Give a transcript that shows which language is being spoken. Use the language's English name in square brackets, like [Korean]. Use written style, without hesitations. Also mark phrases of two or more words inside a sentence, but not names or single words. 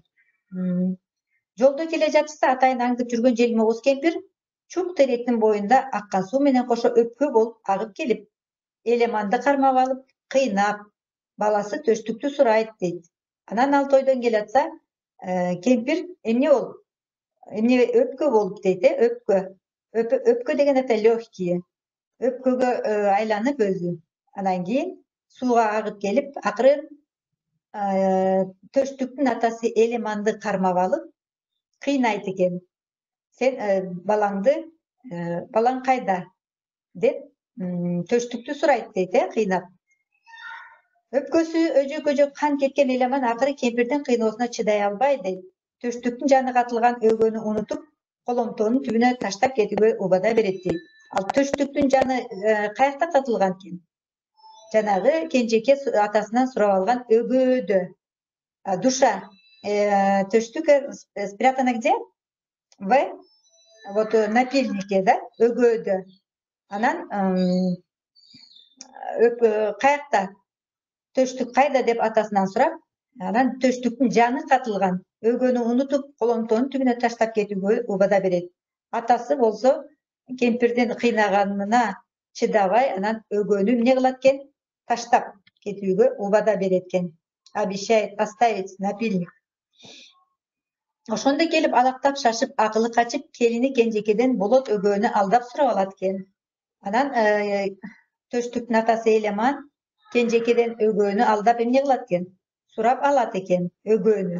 [Kyrgyz] Жолдо келе жатышса, атайын аңдып жүргөн желмоуз кемпир чук теректин боюнда аккан суу менен кошо өпкө болуп агып келип, Элеманды кармап алып, кыйнап, баласы төштүктү сурайт дейт. Анан ал тойдон келатса, кемпир эмне болуп? Эмне өпкө болуп дейт, өпкө. Өпкө деген [Russian] это легкие. [Kyrgyz] Өпкөгө айланып өзү. Анан кийин сууга агып келип, акырын төштүктүн атасы Элеманды кармап алып, кыйнайт экен. Сен балаң кайда? деп төштүктү сурайт дейт, кыйнап. Өпкөсү өжөк кан кеткен Элеман акыры кемпирдин кыйноосуна чыдай албай дейт. Төштүктүн жаны катылган өгөнү унутуп, коломтонун түбүнө таштап кетүүгө убада берет дейт. Ал төштүктүн жаны каякта сатылган экен? Жанагы кенжеке атасынан сурап алган өгөөдө. [Russian] Душа. Төштүк спрятана где? Вот напильнике, да, өгөөдө. [Kyrgyz] Анан каякта? Төштүк кайда деп атасынан сурап, анан төштүктүн жаны катылган. Өгөнү унутуп, коломтонун түбүнө таштап кетүүгө убада берет. Атасы болсо кемпирдин кыйнаганына чыдабай, анан өгөнү эмне кылат экен? Таштап кетүүгө убада берет экен. [Russian] Обещает оставить напильник. [Kyrgyz] Ошондо келип алактап шашып, акылы качып, келини кенжекеден болот өгөнү алдап сурап алат экен. Анан төштүктүн атасы Элеман кенжекеден өгөнү алдап эмне кылат экен? Сурап алат экен өгөнү.